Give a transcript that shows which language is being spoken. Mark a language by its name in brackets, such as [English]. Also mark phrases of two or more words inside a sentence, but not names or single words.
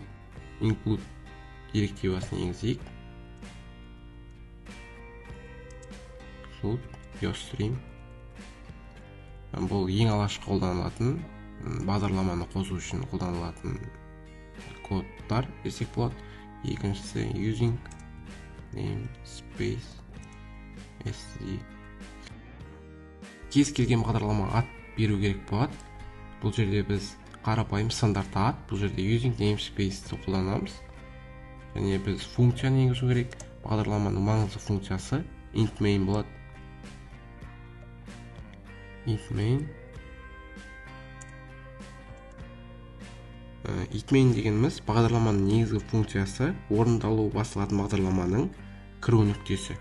[Kazakh] Include директивасын енгізейік. [English] Include YoStream. [Kazakh] Бұл ең алғашқы қолданылатын бағдарламаны қосу үшін қолданылатын кодтар десек болады. [English] Екіншісі using namespace sd. [Kazakh] Кез келген бағдарлама ат беру керек болады. Бұл жерде біз қарапайым стандартты ат, бұл жерде [English] using namespace [Kazakh] қолданамыз. Және біз функцияны енгізу керек. Бағдарламаның маңызды функциясы [English] int main [Kazakh] болады. [English] Int main [Kazakh] дегеніміз бағдарламаның негізгі функциясы орындалу басылатын бағдарламаның кіру нүктесі.